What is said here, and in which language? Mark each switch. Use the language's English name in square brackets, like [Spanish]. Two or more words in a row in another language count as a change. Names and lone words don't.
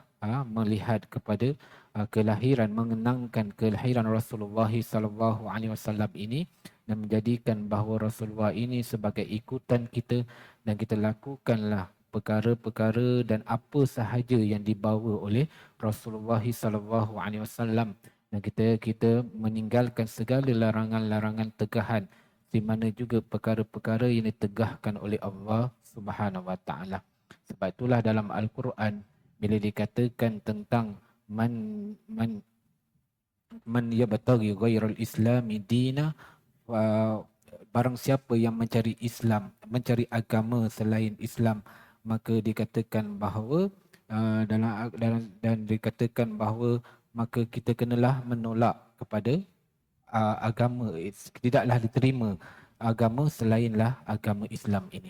[Malay] melihat kepada mengenangkan kelahiran Rasulullah [Arabic] صلى الله عليه وسلم [Malay] ini dan menjadikan bahawa Rasulullah ini sebagai ikutan kita, dan kita lakukanlah perkara-perkara dan apa sahaja yang dibawa oleh Rasulullah [Arabic] صلى الله عليه وسلم, [Malay] dan kita meninggalkan segala larangan-larangan tegahan di mana juga perkara-perkara yang ditegahkan oleh Allah [Arabic] سبحانه وتعالى. [Malay] Sebab itulah dalam Al-Quran bila dikatakan tentang [Arabic] من يبتغ غير الإسلام دينا, [Malay] barang siapa yang mencari Islam, mencari agama selain Islam, maka dikatakan bahawa dan dikatakan bahawa maka kita kenalah menolak kepada agama, tidaklah diterima agama selainlah agama Islam ini.